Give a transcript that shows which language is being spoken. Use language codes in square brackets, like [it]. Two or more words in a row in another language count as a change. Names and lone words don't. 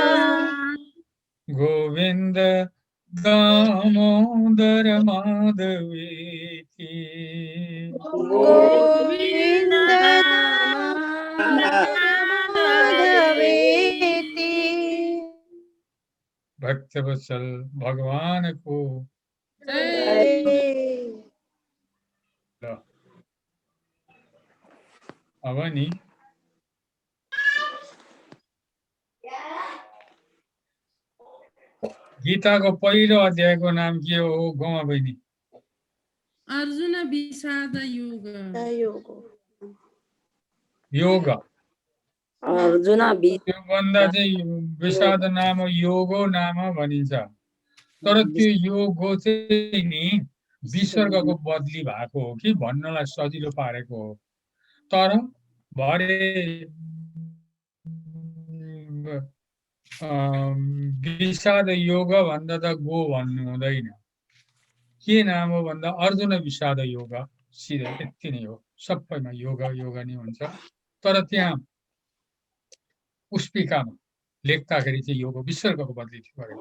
[sa] गोविंद दामोदर माधवेति गोविंद दामोदर माधवेति [ne] भक्तवत्सल भगवान को अवनी गीता को पहिलो अध्याय को नाम के हो गोमा बहिनी अर्जुन विषाद योग योग अर्जुन त्योभन्दा चाहिँ विषाद नाम योगो नाम भनिन्छ तर त्यो योगो चाहिँ नि विसर्गको बदली भएको हो कि भन्नलाई सजिलो पारेको हो तर भरे विषाद योग भन्दा त गो भन्नु हुँदैन के नाम हो भन्दा अर्जुन विषाद योग सिधै यति नै हो सबैमा योग योग नै हुन्छ तर त्यहाँ पुस्पिकामा लेख्दाखेरि चाहिँ योग विसर्गको बदली थियो गरेको